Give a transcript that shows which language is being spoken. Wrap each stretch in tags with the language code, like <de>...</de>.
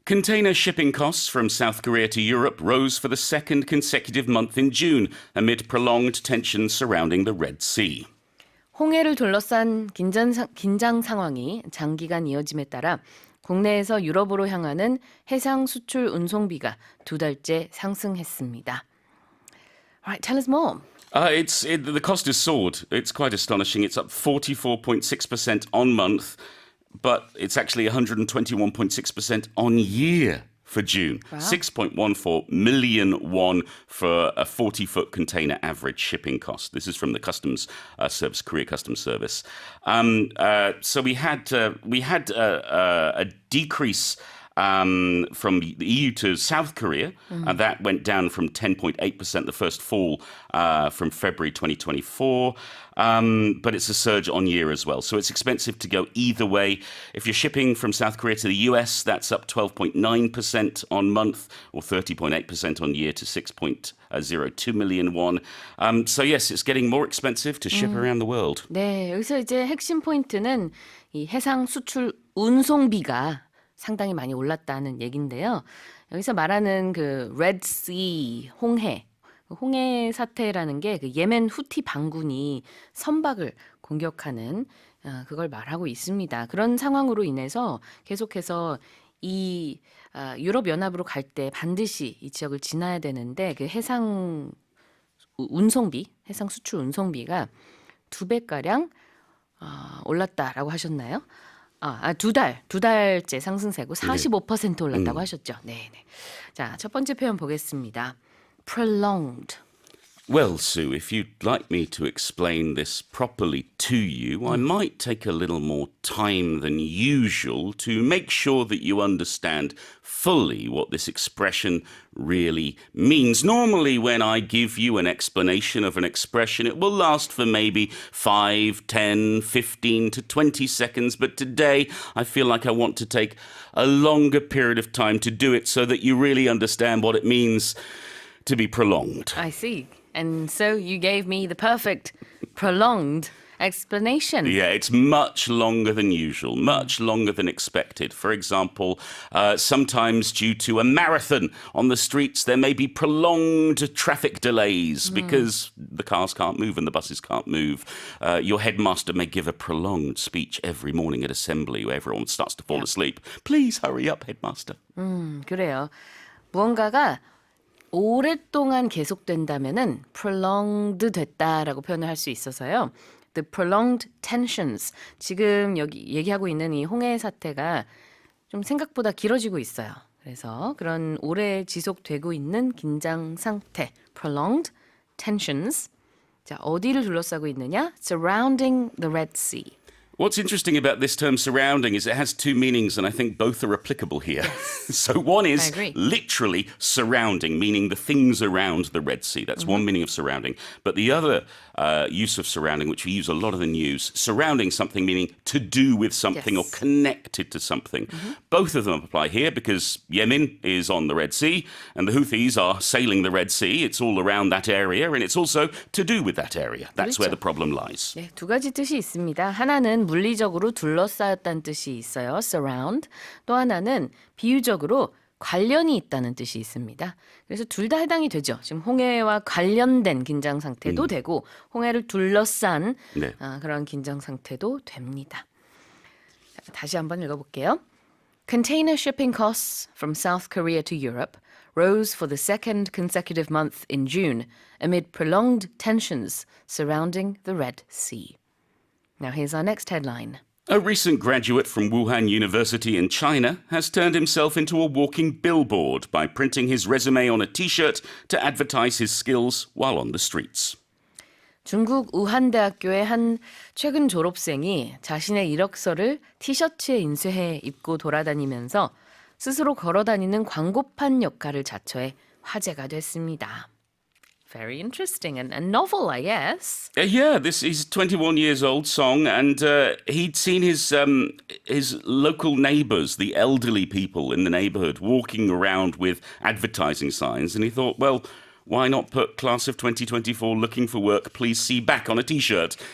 <en>Container shipping costs from South Korea to Europe rose for the second consecutive month in June amid prolonged tensions surrounding the Red Sea.</en> <ko>홍해를 둘러싼 긴장 상황이 장기간 이어짐에 따라 국내에서 유럽으로 향하는 해상 수출 운송비가 두 달째 상승했습니다.</ko> <en>Alright, tell us more. The cost has soared. It's quite astonishing. It's up 44.6% on month, but it's actually 121.6% on year for June. Wow. 6.14 million won for a 40-foot container average shipping cost. This is from the Customs Service, Korea Customs Service. So we had a decrease from the EU to South Korea. That went down from 10.8%, the first fall from February 2024. But it's a surge on year as well. So it's expensive to go either way. If you're shipping from South Korea to the US, that's up 12.9% on month or 30.8% on year to 6.02 million won. So yes, it's getting more expensive to ship around the world.</en> <ko>네, 여기서 이제 핵심 포인트는 이 해상 수출 운송비가 상당히 많이 올랐다는 얘긴데요. 여기서 말하는 그 Red Sea, 홍해 사태라는 게 그 예멘 후티 반군이 선박을 공격하는 그걸 말하고 있습니다. 그런 상황으로 인해서 계속해서 이 유럽 연합으로 갈 때 반드시 이 지역을 지나야 되는데 그 해상 수출 운송비가 2배가량 올랐다라고 하셨나요? 두 달째 상승세고 45% 올랐다고 하셨죠. 네. 자, 첫 번째 표현 보겠습니다.</ko> <en>Prolonged. Well, Sue, if you'd like me to explain this properly to you, I might take a little more time than usual to make sure that you understand fully what this expression really means. Normally, when I give you an explanation of an expression, it will last for maybe 5, 10, 15 to 20 seconds. But today, I feel like I want to take a longer period of time to do it so that you really understand what it means to be prolonged. I see. And so you gave me the perfect prolonged explanation. Yeah, it's much longer than usual, much longer than expected. For example, sometimes due to a marathon on the streets, there may be prolonged traffic delays because the cars can't move and the buses can't move. Your headmaster may give a prolonged speech every morning at assembly where everyone starts to fall asleep. Please hurry up, headmaster.</en> <ko>그래요. 무언가가 오랫동안 계속된다면은 prolonged 됐다라고 표현을 할 수 있어서요.</ko> <en>The prolonged tensions.</en> <ko>지금 여기 얘기하고 있는 이 홍해 사태가 좀 생각보다 길어지고 있어요. 그래서 그런 오래 지속되고 있는 긴장 상태,</ko> <en>prolonged tensions.</en> <ko>자, 어디를 둘러싸고 있느냐?</ko> <en>Surrounding the Red Sea. What's interesting about this term surrounding is it has two meanings, and I think both are applicable here. So one is literally surrounding, meaning the things around the Red Sea. That's one meaning of surrounding. But the other use of surrounding, which we use a lot of the news, surrounding something meaning to do with something or connected to something. Both of them apply here because Yemen is on the Red Sea and the Houthis are sailing the Red Sea. It's all around that area and it's also to do with that area. That's where the problem lies.</en> <ko>네, 두 가지 뜻이 있습니다. 하나는 물리적으로 둘러싸였다는 뜻이 있어요.</ko> <en>surround.</en> <ko>또 하나는 비유적으로 관련이 있다는 뜻이 있습니다. 그래서 둘 다 해당이 되죠. 지금 홍해와 관련된 긴장 상태도 되고 홍해를 둘러싼 그런 긴장 상태도 됩니다. 자, 다시 한번 읽어볼게요.</ko> <en>Container shipping costs from South Korea to Europe rose for the second consecutive month in June amid prolonged tensions surrounding the Red Sea. Now here's our next headline. A recent graduate from Wuhan University in China has turned himself into a walking billboard by printing his resume on a t-shirt to advertise his skills while on the streets.</en> <ko>중국 우한대학교의 한 최근 졸업생이 자신의 이력서를 티셔츠에 인쇄해 입고 돌아다니면서 스스로 걸어다니는 광고판 역할을 자처해 화제가 됐습니다.</ko> <en>Very interesting and novel, I guess. Yeah, he's 21 years old, Song, and he'd seen his local neighbours, the elderly people in the neighbourhood, walking around with advertising signs, and he thought, well, why not put class of 2024 looking for work, please see back on a T-shirt?</en>